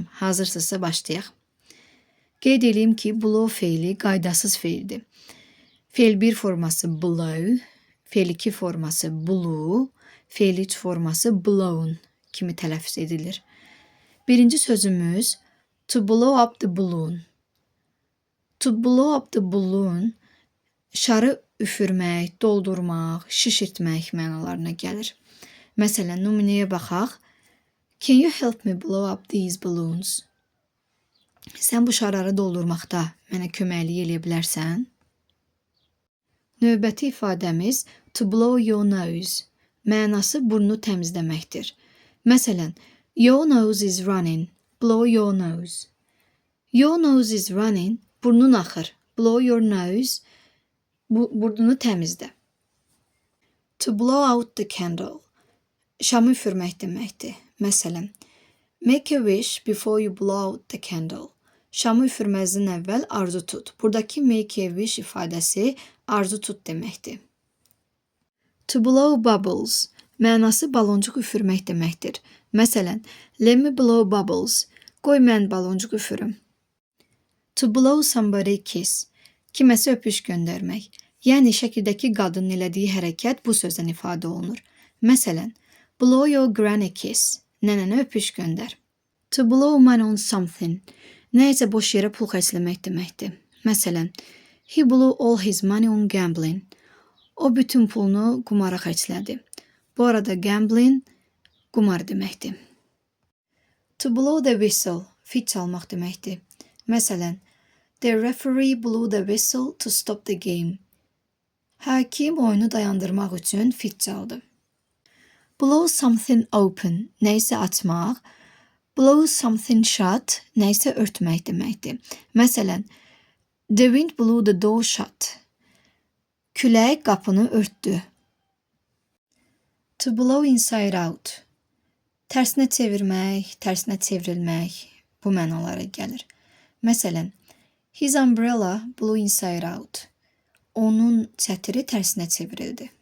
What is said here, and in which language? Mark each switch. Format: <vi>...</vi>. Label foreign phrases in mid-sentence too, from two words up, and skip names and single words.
<az>Hazırsınızsa başlayaq. Qeyd edeyim ki, blow feili qaydasız feildir. Feil 1 forması blow, feil 2 forması blew, feil 3 forması blown kimi tələffüz edilir. Birinci sözümüz</az> <en>to blow up the balloon. To blow up the balloon</en> <az>şarı üfürmək, doldurmaq, şişirtmək mənalarına gəlir. Məsələn, nümunəyə baxaq.</az> <en>Can you help me blow up these balloons?</en> <az>Sən bu şarları doldurmaqda mənə köməklik eləyə bilərsən? Növbəti ifadəmiz</az> <en>to blow your nose.</en> <az>Mənası burnu təmizləməkdir. Məsələn,</az> <en>your nose is running. Blow your nose. Your nose is running.</en> <az>Burnun axır.</az> <en>Blow your nose.</en> <az>Burnunu təmizlə.</az> <en>To blow out the candle.</en> <az>Şamı üfürmək deməkdir. Məsələn,</az> <en>make a wish before you blow out the candle.</en> <az>Şamı üfürməzdən əvvəl arzu tut. Buradakı</az> <en>make a wish</en> <az>ifadəsi arzu tut deməkdir.</az> <en>To blow bubbles.</en> <az>Mənası baloncuq üfürmək deməkdir. Məsələn,</az> <en>let me blow bubbles.</en> <az>Qoy mən baloncuq üfürüm.</az> <en>To blow somebody a kiss.</en> <az>Kiməsə öpüş göndərmək. Yəni, şəkildəki qadının elədiyi hərəkət bu sözdən ifadə olunur. Məsələn,</az> <en>blow your granny a kiss.</en> <az>Nənənə öpüş göndər.</az> <en>To blow money on something.</en> <az>Nəyəcə boş yerə pul xərcləmək deməkdir. Məsələn,</az> <en>he blew all his money on gambling.</en> <az>O bütün pulunu qumara xərclədi. Bu arada gambling qumar deməkdir.</az> <en>To blow the whistle.</en> <az>Fit çalmaq deməkdir. Məsələn,</az> <en>the referee blew the whistle to stop the game.</en> <az>Hakim oyunu dayandırmaq üçün fit çaldı.</az> <en>Blow something open.</en> <az>Nəysə açmaq.</az> <en>Blow something shut.</en> <az>Nəysə örtmək deməkdir. Məsələn,</az> <en>the wind blew the door shut.</en> <az>Külək qapını örtdü.</az> <en>To blow inside out.</en> <az>Tərsinə çevirmək, tərsinə çevrilmək bu mənalara gəlir. Məsələn,</az> <en>his umbrella blew inside out.</en> <az>Onun çətiri tərsinə çevrildi.</az>